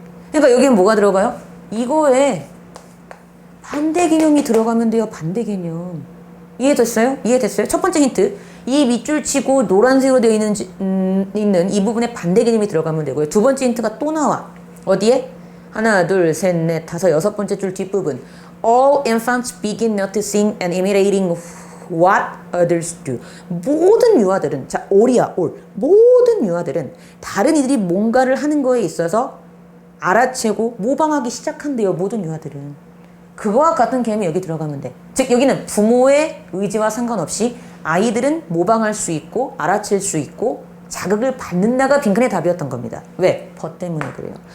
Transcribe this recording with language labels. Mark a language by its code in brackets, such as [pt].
[ko] 그러니까 여기엔 뭐가 들어가요? 이거에 반대 개념이 들어가면 돼요. 반대 개념. 이해됐어요? 첫 번째 힌트. 이 밑줄 치고 노란색으로 되어 있는 이 부분에 반대 개념이 들어가면 되고요. 두 번째 힌트가 또 나와. 어디에? 하나, 둘, 셋, 넷, 다섯, 여섯 번째 줄 뒷부분. [en] All infants begin noticing and imitating what others do. [ko] 모든 유아들은, 자, all이야, all. 모든 유아들은 다른 이들이 뭔가를 하는 거에 있어서 알아채고 모방하기 시작한대요. 모든 유아들은. 그거와 같은 개념이 여기 들어가면 돼. 즉 여기는 부모의 의지와 상관없이 아이들은 모방할 수 있고 알아챌 수 있고 자극을 받는다가 빈칸의 답이었던 겁니다. 왜? 버 때문에 그래요.